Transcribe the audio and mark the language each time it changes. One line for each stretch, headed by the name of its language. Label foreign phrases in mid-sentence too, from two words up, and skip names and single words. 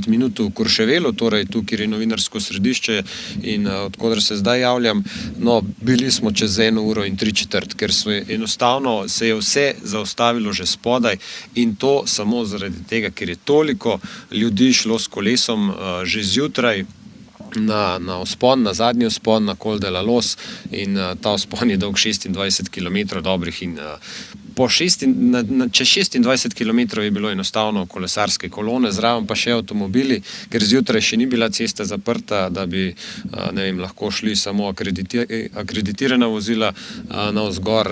Slovenian: minut v Courchevelu, torej tu, kjer je novinarsko središče in odkudar se zdaj javljam, no, bili smo čez 1 uro in 3/4, ker enostavno se je vse zaustavilo že spodaj in to samo zaradi tega, ker je toliko ljudi šlo s kolesom že zjutraj na vzpon, na zadnji vzpon, na Col de la Loze, in ta vzpon je dolg 26 km dobrih in čez 26 km je bilo enostavno kolesarske kolone, zraven pa še avtomobili, ker zjutraj še ni bila cesta zaprta, da bi, ne vem, lahko šli samo akreditirana vozila navzgor.